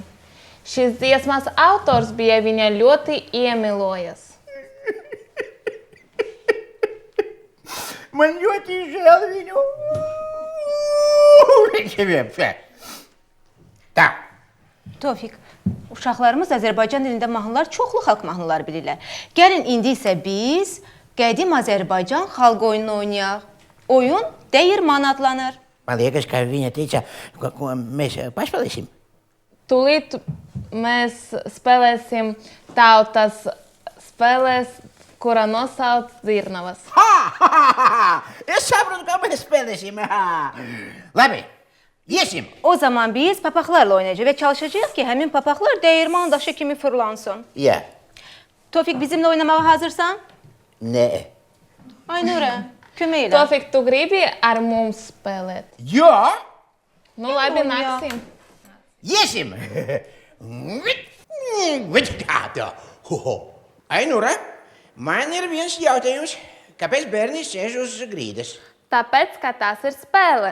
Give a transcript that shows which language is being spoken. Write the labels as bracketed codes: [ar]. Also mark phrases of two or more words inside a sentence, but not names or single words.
[lv] Šīs dziesmas autors bija viņa ļoti iemīlojis. Man ļoti žēl viņu. Tā. [az] Tofiq, uşaqlarımız Azərbaycan dilində mahnılar, çoxlu xalq mahnıları bilirlər. Gəlin indi isə biz qədim Azərbaycan xalq oyununu oynayaq. Oyun Dəyirman adlanır. [lv] Man liekas, ka viņa teica, ko mēs paspēlēsim. Tūlīt mēs spēlēsim tautas spēles, kura nosauc Dzirnavas. Es saprotu, kā mēs spēlēsim. Labi, iesim. [az] O zaman biz papaqlarla oynayacağıq və çalışacağıq ki, həmin papaqlar dəyirman daşı kimi fırlansın. [lv] Jā. [az] Tofiq, bizimlə oynamağa hazırsan? [lv] Nē. [az] Aynurə, kömək elə. [lv] Tofik, tu gribi ar mums spēlēt? Jā. Nu, labi, Jā. nāksim. Iesim. Ainura, man ir viens jautājums. Kāpēc bērni sēž uz grīdas? Tāpēc, ka tas ir spēle.